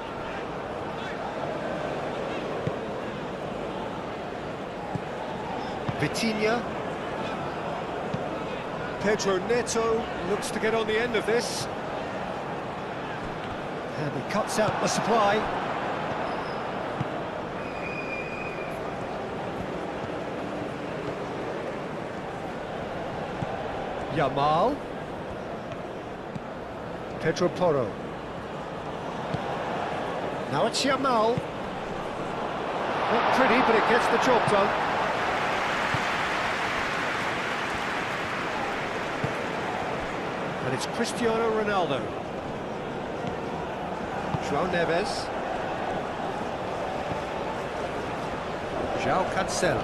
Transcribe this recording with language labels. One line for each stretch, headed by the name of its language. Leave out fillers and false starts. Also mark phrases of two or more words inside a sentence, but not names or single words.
English: Vitinha. Pedro Neto looks to get on the end of this. And he cuts out the supply. Yamal. Pedro Porro. Now it's Yamal. Not pretty, but it gets the job done. And it's Cristiano Ronaldo. João Neves. João Cancelo.